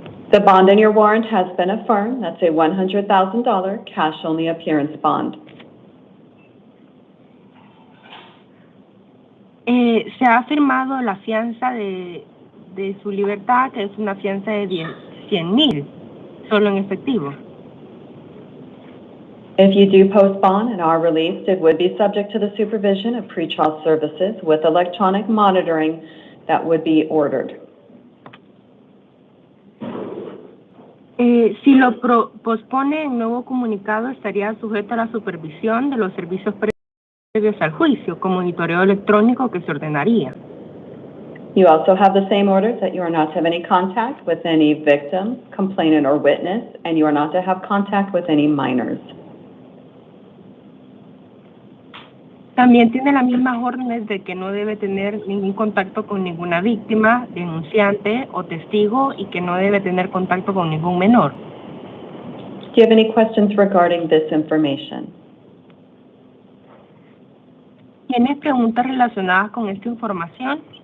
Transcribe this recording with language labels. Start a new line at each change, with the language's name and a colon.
English: The bond in your warrant has been affirmed. That's a $100,000 cash-only appearance bond.
Spanish: Se ha firmado la fianza de su libertad, que es una fianza de $100,000, solo en efectivo.
English: If you do post bond and are released, it would be subject to the supervision of pretrial services with electronic monitoring that would be ordered.
Spanish: Si lo pospone, el nuevo comunicado estaría sujeto a la supervisión de los servicios previos al juicio, con monitoreo electrónico que se ordenaría.
English: You also have the same orders that you are not to have any contact with any victim, complainant, or witness, and you are not to have contact with any minors.
Spanish: También tiene las mismas órdenes de que no debe tener ningún contacto con ninguna víctima, denunciante o testigo, y que no debe tener contacto con ningún menor.
English: Do you have any questions regarding this information?
Spanish: ¿Tiene preguntas relacionadas con esta información?